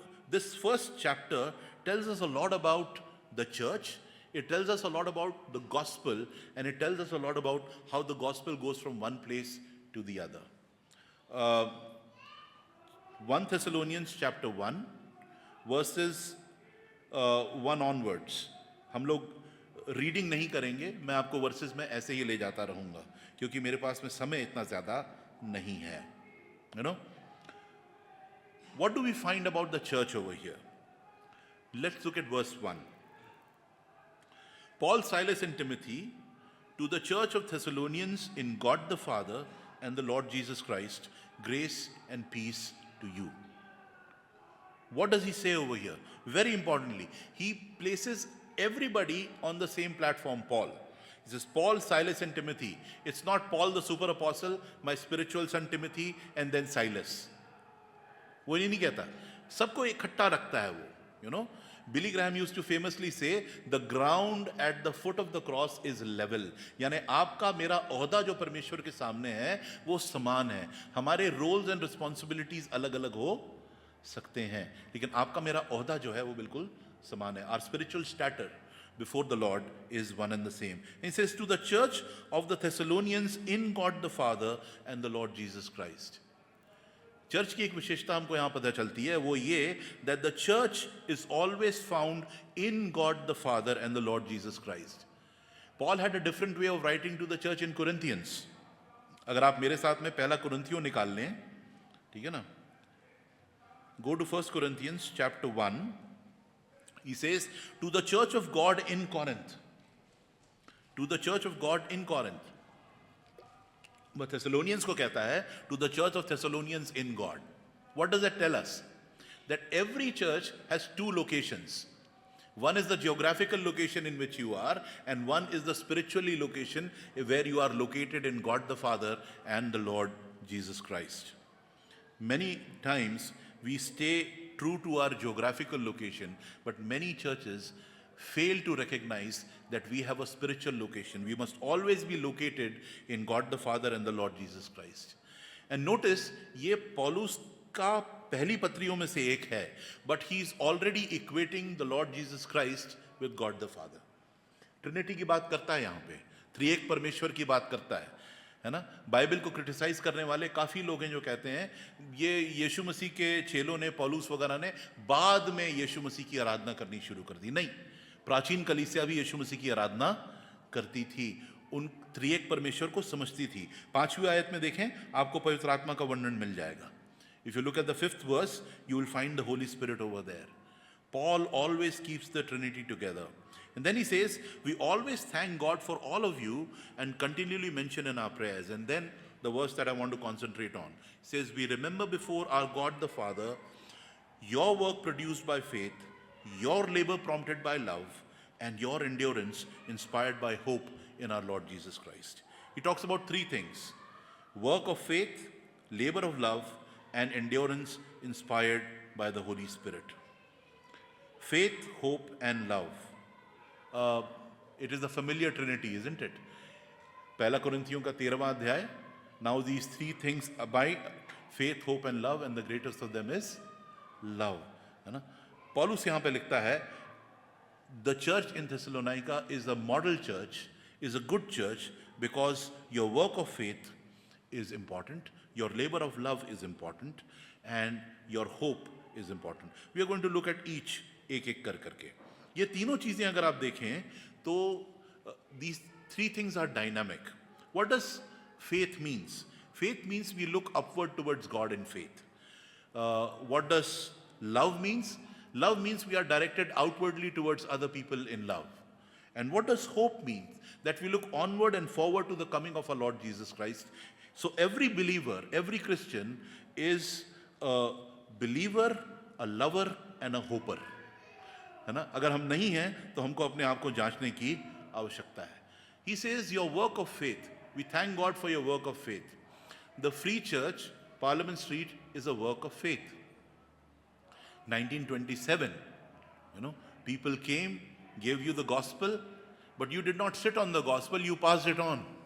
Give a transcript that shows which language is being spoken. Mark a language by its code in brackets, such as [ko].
[en] This first chapter tells us a lot about the church. It tells us a lot about the gospel, and it tells us a lot about how the gospel goes from one place to the other. 1 Thessalonians chapter 1, verses 1 onwards. [hi] हम लोग reading नहीं करेंगे, मैं आपको versus में ऐसे ही ले जाता रहूंगा क्योंकि मेरे पास में समय इतना ज़्यादा नहीं है. [en] You know? What do we find about the church over here? Let's look at verse 1. Paul, Silas, and Timothy, to the church of Thessalonians in God the Father and the Lord Jesus Christ, grace and peace to you. What does he say over here? Very importantly, he places everybody on the same platform, Paul. He says, Paul, Silas, and Timothy. It's not Paul the super apostle, my spiritual son Timothy, and then Silas. [hi] वो ये नहीं कहता, सबको इकट्ठा रखता है वो. [en] You know, Billy Graham used to famously say, the ground at the foot of the cross is level. [hi] यानी आपका मेरा ओहदा जो परमेश्वर के सामने है वो समान है. हमारे रोल्स एंड रिस्पॉन्सिबिलिटीज अलग अलग हो सकते हैं, लेकिन आपका मेरा ओहदा जो है वो बिल्कुल समान है. [en] Our spiritual stature before the Lord is one and the same. And he says, to the church of the Thessalonians in God the Father and the Lord Jesus Christ. [hi] Church की एक विशेषता हमको यहाँ पता चलती है, वो ये [en] that the church is always found in God the Father and the Lord Jesus Christ. Paul had a different way of writing to the church in Corinthians. [hi] अगर आप मेरे साथ में पहला कुरिन्थियों निकाल लें, ठीक है ना? [en] Go to 1 Corinthians chapter 1. He says, to the church of God in Corinth. To the church of God in Corinth. But Thessalonians [hi] को कहता है [en] to the church of Thessalonians in God. What does that tell us? That every church has two locations. One is the geographical location in which you are, and one is the spiritually location where you are located in God the Father and the Lord Jesus Christ. Many times we stay true to our geographical location, but many churches fail to recognize that we have a spiritual location. We must always be located in God the Father and the Lord Jesus Christ. And notice, [hi] ये पौलुस का पहली पत्रियों में से एक है, [en] but he is already equating the Lord Jesus Christ with God the Father. [hi] Trinity की बात करता है यहाँ पे, त्रिएक परमेश्वर की बात करता है ना? बाइबल को क्रिटिसाइज करने वाले काफ़ी लोग हैं जो कहते हैं ये यीशु मसीह के चेलों ने, पौलुस वगैरह ने बाद में यीशु मसीह की आराधना करनी शुरू कर दी. नहीं, प्राचीन कलीसिया भी यीशु मसीह की आराधना करती थी, उन त्रिएक परमेश्वर को समझती थी. 5वीं आयत में देखें, आपको पवित्र आत्मा का वर्णन मिल जाएगा. [en] If you look at the 5th verse, you will find the Holy Spirit over there. Paul always keeps the Trinity together. And then he says, we always thank God for all of you and continually mention in our prayers. And then the verse that I want to concentrate on says, we remember before our God the Father your work produced by faith, your labor prompted by love, and your endurance inspired by hope in our Lord Jesus Christ. He talks about three things: work of faith, labor of love, and endurance inspired by the Holy Spirit. Faith, hope, and love. It is the familiar Trinity, isn't it? [hi] पहला कुरिन्थियों का 13वां अध्याय. [en] Now these three things abide: faith, hope, and love, and the greatest of them is love. [hi] है ना? पौलुस यहाँ पे लिखता है, [en] the church in Thessalonica is a model church, is a good church because your work of faith is important, your labor of love is important, and your hope is important. We are going to look at each [hi] एक एक कर करके. ये तीनों चीजें अगर आप देखें तो [en] these three things are dynamic. What does faith means? Faith means we look upward towards God in faith. What does love means? Love means we are directed outwardly towards other people in love. And what does hope mean? That we look onward and forward to the coming of our Lord Jesus Christ. So every believer, every Christian is a believer, a lover, and a hoper. [hi] है ना? अगर हम नहीं हैं तो हमको अपने आप को जांचने की आवश्यकता है. [en] He says your work of faith. We thank God for your work of faith. The Free Church, Parliament Street, is a work of faith. 1927, people came, gave you the gospel, but you did not sit on the gospel, you passed it on.